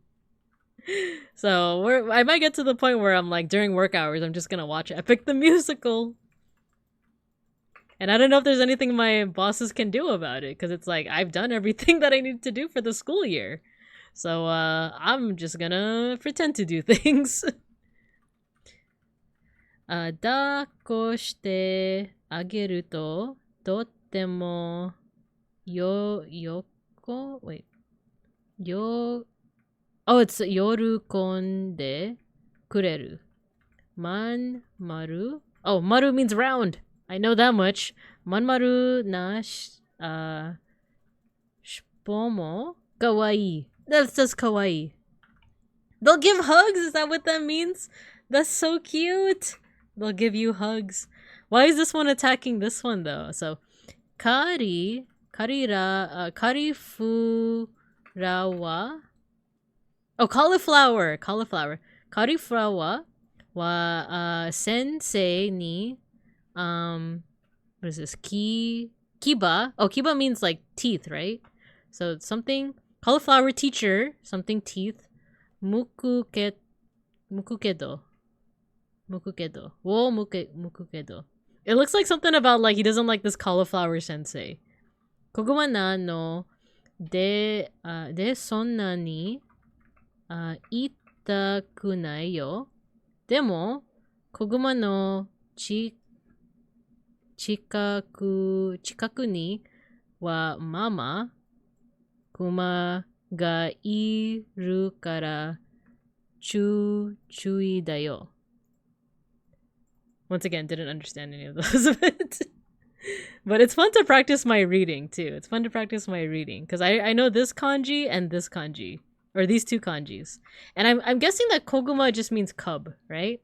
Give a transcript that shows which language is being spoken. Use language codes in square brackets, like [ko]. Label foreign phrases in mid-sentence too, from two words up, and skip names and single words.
[en] So I might get to the point where I'm like, during work hours, I'm just gonna watch Epic the Musical. And I don't know if there's anything my bosses can do about it, because it's like, I've done everything that I need to do for the school year. So I'm just gonna pretend to do things. [ja] 抱っこしてあげるととってもよこ [en] wait よ oh it's [ja] 喜んでくれるまんまる [en] oh maru means round I know that much [ja] まんまるな [en] shpomo kawaii that says kawaii they'll give hugs is that what that means that's so cute. They'll give you hugs. Why is this one attacking this one though? So, karifurawa. Oh, cauliflower. [ja] カリフラワーは先生に [en] what is this? Kiba. Oh, kiba means like teeth, right? So something cauliflower teacher, something teeth. Mukukedo. Mukukedo. It looks like something about like he doesn't like this cauliflower sensei. [ja] 子グマなのでそんなに痛くないよ. でも子グマの近くにはママクマがいるから注意だよ. [en] Once again, didn't understand any of those of it. But it's fun to practice my reading, too. It's fun to practice my reading. Because I know this kanji and this kanji. Or these two kanjis. And I'm guessing that Koguma just means cub, right?